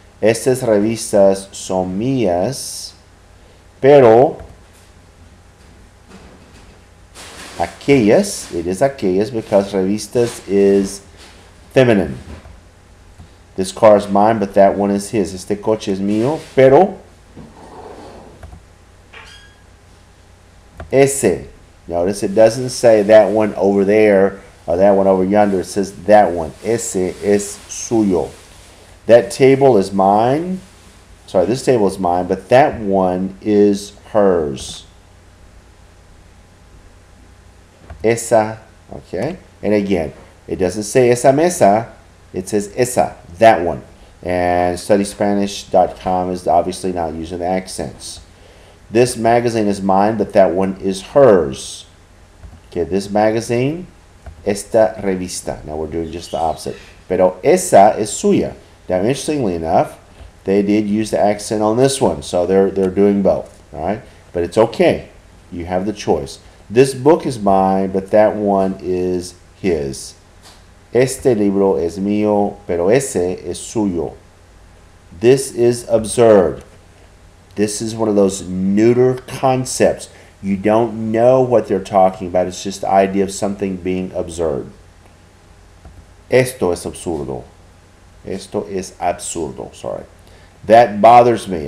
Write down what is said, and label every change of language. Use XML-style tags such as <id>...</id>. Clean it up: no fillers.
<es>Estas revistas son mías, pero aquellas,</es> <en>it is aquellas because revistas is feminine. This car is mine, but that one is his.</en> <es>Este coche es mío, pero ese.</es> <en>Notice it doesn't say that one over there or that one over yonder. It says that one.</en> <es>Ese es suyo.</es> <en>That table is mine. Sorry, this table is mine, but that one is hers. Esa, okay? And again, it doesn't say esa mesa. It says esa, that one. And studyspanish.com is obviously not using the accents. This magazine is mine, but that one is hers. Okay, this magazine,</en> <es>esta revista.</es> <en>Now we're doing just the opposite.</en> <es>Pero esa es suya.</es> <en>Now, interestingly enough, they did use the accent on this one, so they're doing both, all right? But it's okay. You have the choice. This book is mine, but that one is his.</en> <es>Este libro es mío, pero ese es suyo.</es> <en>This is absurd. This is one of those neuter concepts. You don't know what they're talking about. It's just the idea of something being absurd.</en> <es>Esto es absurdo. Esto es absurdo,</es> <en>sorry. That bothers me.</en>